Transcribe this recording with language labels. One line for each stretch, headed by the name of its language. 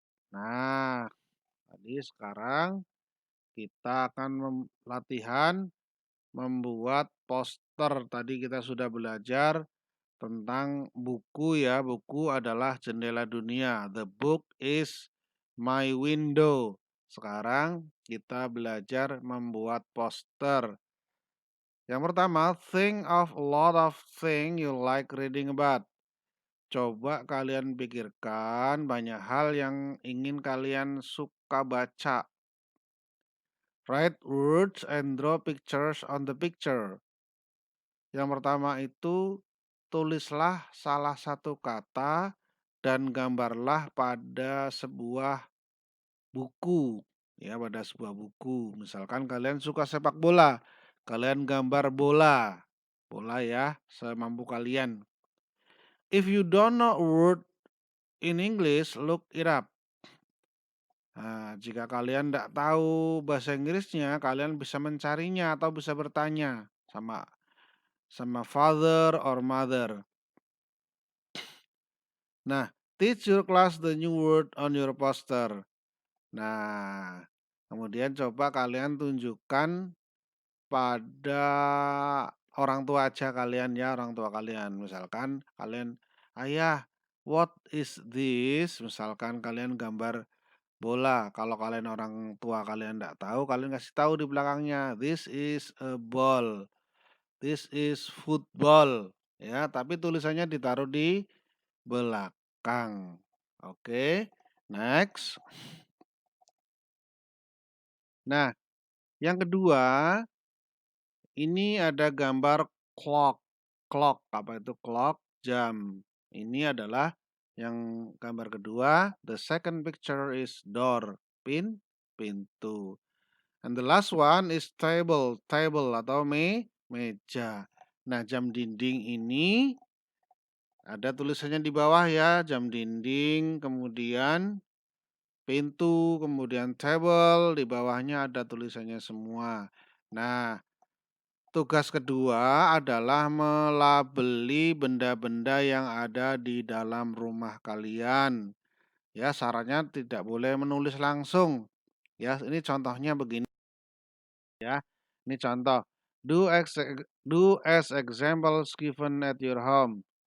Indonesian: Nah, tadi sekarang kita akan latihan membuat poster. Tadi kita sudah belajar tentang buku ya. Buku adalah jendela dunia. The book is my window. Sekarang kita belajar membuat poster.
English: Yang pertama, think of a lot of things you like reading about.
Indonesian: Coba kalian pikirkan banyak hal yang ingin kalian suka baca.
English: Write words and draw pictures on the picture.
Indonesian: Yang pertama itu, tulislah salah satu kata dan gambarlah pada sebuah buku. Ya, pada sebuah buku. Misalkan kalian suka sepak bola, kalian gambar bola. Bola ya, semampu kalian.
English: If you don't know a word in English, look it up.
Indonesian: Nah, jika kalian tidak tahu bahasa Inggrisnya, kalian bisa mencarinya atau bisa bertanya sama sama father or mother.
English: Nah, teach your class the new word on your poster.
Indonesian: Nah, kemudian coba kalian tunjukkan pada orang tua aja kalian ya, orang tua kalian. Misalkan kalian, ayah, what is this? Misalkan kalian gambar bola. Kalau kalian orang tua kalian tidak tahu, kalian kasih tahu di belakangnya, this is a ball, this is football. Ya, tapi tulisannya ditaruh di belakang. Oke, next. Nah, yang kedua, ini ada gambar clock. Clock, apa itu clock? Jam. Ini adalah yang gambar kedua.
English: The second picture is door. Pintu. And the last one is table.
Indonesian: Table atau meja. Nah, jam dinding ini ada tulisannya di bawah ya. Jam dinding, kemudian pintu, kemudian table, di bawahnya ada tulisannya semua. Nah, tugas kedua adalah melabeli benda-benda yang ada di dalam rumah kalian. Ya, syaratnya tidak boleh menulis langsung. Ya, ini contohnya begini ya. Ini contoh.
English: Do as examples given at your home.